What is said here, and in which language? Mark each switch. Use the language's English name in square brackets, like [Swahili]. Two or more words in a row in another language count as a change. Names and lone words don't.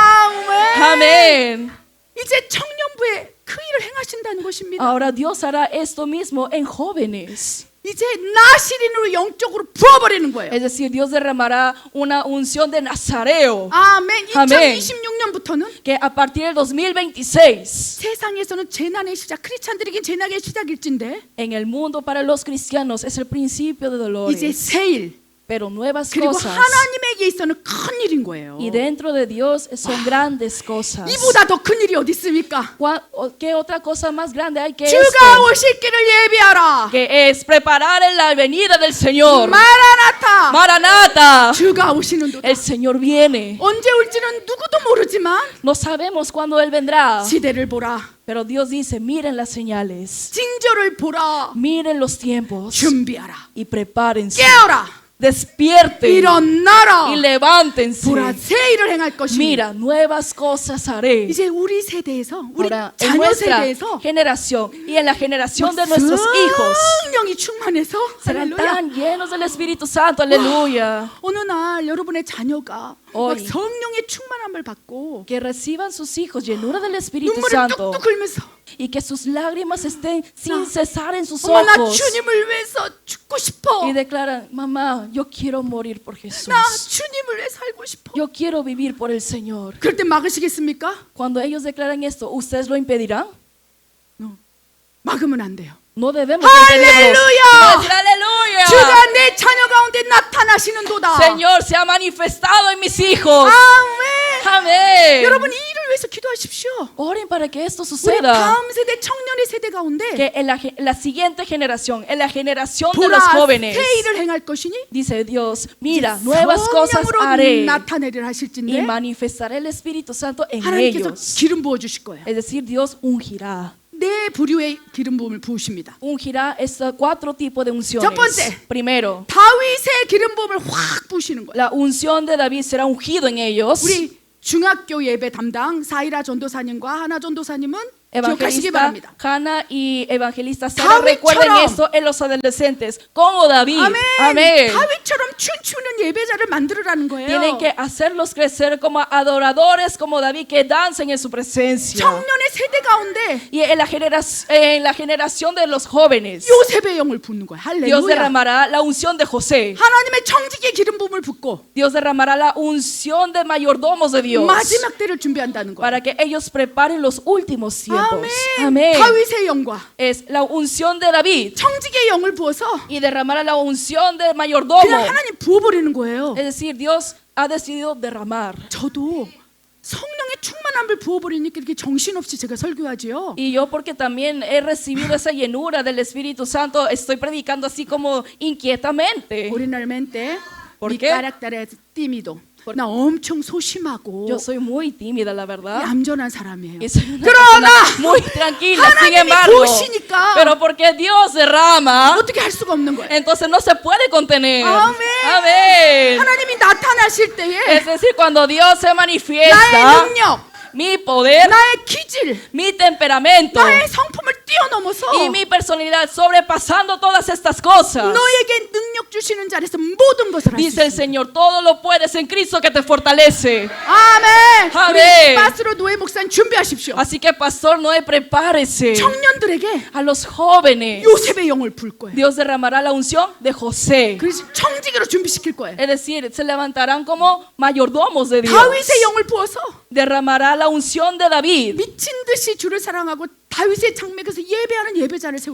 [Korean] 아멘. [Spanish] Amén. [Korean] 이제 청년부에 그 일을 행하신다는 것입니다. [Spanish] Ahora Dios hará esto mismo en jóvenes. [Korean] 이제 나시린으로 영적으로 부어버리는 거예요. [Spanish] Es decir, Dios derramará una unción de Nazareo. [Korean] 아멘. 아멘. 2026년부터는 [Spanish] Que a partir del 2026, [Korean] 세상에서는 재난의 시작, 크리스찬들에겐 재난의 시작일진데 [Spanish] en el mundo para los cristianos es el principio de [Korean] 이제 [Spanish] dolores. [Korean] 새일 [Spanish] Pero nuevas [Korean] 그리고 [Spanish] cosas. [Korean] 하나님에게 있어서는 큰 일인 거예요. [Spanish] Y dentro de Dios son grandes cosas. [Korean] 이보다 더 큰 일이 어디 있습니까? [Spanish] ¿Qué otra cosa más grande hay que [Korean] 주가 [Spanish] esto? [Korean] 오실 길을 예비하라. [Spanish] Que es preparar en la venida del Señor. [Korean] 마라나타. [Spanish] Maranata. [Korean] 주가 오시는 도다. [Spanish] El Señor viene. [Korean] 언제 올지는 누구도 모르지만 [Spanish] No sabemos cuándo Él vendrá. [Korean] 시대를 보라. [Spanish] Pero Dios dice, miren las señales. [Korean] 징조를 보라. [Spanish] Miren los tiempos. [Korean] 준비하라. [Spanish] Y prepárense. [Korean] 깨어라. [Spanish] Despierten. [Korean] 일어나라. [Spanish] Y levántense. [Korean] 보라, 새 일을 행할 것이니. [Spanish] Mira, nuevas cosas haré. [Korean] 이제 우리 세대에서 우리 [Spanish] Ahora, en [Korean] 자녀 [Spanish] nuestra [Korean] 세대에서 [Spanish] generación y en la generación de nuestros hijos [Korean] 성령이 충만해서 [Spanish] serán [Korean] 할렐루야. [Spanish] tan llenos del Espíritu Santo. Aleluya. [Korean] 어느 날 여러분의 자녀가 막 [Spanish] Hoy. [Korean] 성령의 충만함을 받고 [Spanish] Que reciban sus hijos llenura del Espíritu [Korean] 눈물을 [Spanish] Santo [Korean] 뚝뚝 흘면서 [Spanish] y que sus lágrimas estén sin cesar en sus [Korean] 엄마 나 [Spanish] ojos [Korean] 주님을 위해서 죽고 싶어. [Spanish] y declaran, mamá, yo quiero morir por Jesús. [Korean] 나 주님을 위해 살고 싶어. [Spanish] Yo quiero vivir por el Señor. [Korean] 그럴 때 막으시겠습니까? [Spanish] Cuando ellos declaran esto, ¿ustedes lo impedirán? [Korean] 막으면 안 돼요. [Spanish] No debemos impedirlos. ¡Aleluya! Vamos a decir, aleluya. [Korean] 주가 내 자녀 가운데 나타나시는 도다. [Spanish] Señor se ha manifestado en mis hijos. [Korean] 아멘. [Spanish] Amén. [Korean] 여러분 이 일을 위해서 기도하십시오. [Spanish] Oren para que esto [Korean] 우리 [Spanish] suceda. [Korean] 다음 세대 청년의 세대 가운데 [Spanish] Que en la siguiente generación, en la generación de [Korean] 보라 [Spanish] los jóvenes, [Korean] 새 일을 행할 것이니 [Spanish] dice Dios, mira, nuevas cosas [Korean] 성령으로 [Spanish] haré [Korean] 나타내리라 [Spanish] y [Korean] 하실진데 [Spanish] manifestaré el Espíritu Santo en [Korean] 하나님께서 [Spanish] ellos. [Korean] 기름 부어 주실 거예요. [Spanish] Es decir, Dios ungirá. [Korean] 네 부류의 기름 부음을 부으십니다. [Spanish] Ungirá estos 4 tipos de unciones. [Korean] 첫 번째. [Spanish] Primero, [Korean] 다윗의 기름 부음을 확 부으시는 거예요. [Spanish] la unción de David será ungido en ellos. [Korean] 우리 중학교 예배 담당 사이라 전도사님과 하나 전도사님은 기억하시기 [Spanish] Evangelista [Korean] 바랍니다. [Spanish] Hannah y evangelista Sara, [Korean] 다윗처럼. [Spanish] recuerden eso en los adolescentes, como David. [Korean] 아멘. [Spanish] Amén. [Korean] 다윗처럼 춤추는 예배자를 만들어라는 거예요. [Spanish] Tienen que hacerlos crecer como adoradores, como David, que dancen en su presencia. [Korean] 청년의 세대 가운데 [Spanish] Y en la generación de los jóvenes, [Korean] 요셉의 영을 붓는 거예요. [Spanish] Dios [Korean] 할렐루야. [Spanish] derramará la unción de José. [Korean] 하나님의 청직의 기름 부음을 붓고 [Spanish] Dios derramará la unción de mayordomos de Dios [Korean] 마지막 때를 준비한다는 거예요. [Spanish] para que ellos preparen los últimos tiempos. [Korean] 아멘. [Spanish] Amén. [Korean] 다윗의 영과 [Spanish] Es la unción de David [Korean] 청직의 영을 부어서 [Spanish] y derramará la unción de mayordomo. [Korean] 그냥 하나님 부어버리는 거예요. [Spanish] Es decir, Dios ha decidido derramar. [Korean] 저도 성령의 충만함을 부어버리니까 이렇게 정신없이 제가 설교하지요. [Spanish] Y yo, porque también he recibido esa llenura del Espíritu Santo, estoy predicando así como inquietamente. 오리날mente ¿Por 미 qué? [Korean] 까락따라 tímido. 나 엄청 소심하고 [Spanish] Yo soy muy tímida, la verdad. [Korean] 얌전한 사람이에요. [Spanish] Y soy una [Korean] 그러나 [Spanish] persona muy tranquila, sin [Korean] 하나님이 [Spanish] embargo. [Korean] 부으시니까 [Spanish] Pero porque Dios derrama, [Korean] 어떻게 할 수가 없는 거예요. [Spanish] entonces no se puede contener. Amén. Amén. [Korean] 하나님이 나타나실 때에 [Spanish] Es decir, cuando Dios se [Korean] 나의 [Spanish] manifiesta, [Korean] 능력, [Spanish] mi poder, [Korean] 나의 기질, [Spanish] mi temperamento [Korean] 나의 성품을 뛰어넘어서 [Spanish] y mi personalidad, sobrepasando todas estas cosas, [Korean] 너에게 능력 주시는 자리에서 모든 것을 할 수 [Spanish] dice el [Korean] 있습니다. [Spanish] Señor, todo lo puedes en Cristo que te fortalece. [Korean] 아멘. 아멘. 우리 바스로 노예 목사님 준비하십시오. [Spanish] Así que, Pastor Noé, prepárese. [Korean] 청년들에게 [Spanish] A los jóvenes, [Korean] 요셉의 영을 부을 거예요. [Spanish] Dios derramará la unción de José. [Korean] 그래서 청지기로 준비시킬 거예요. [Spanish] Es decir, se levantarán como mayordomos de Dios. [Korean] 다윗의 영을 부어서 [Spanish] Derramará la unción de David [Korean] 미친 듯이 주를 사랑하고 다윗의 장막에서 예배하는 예배자를 세울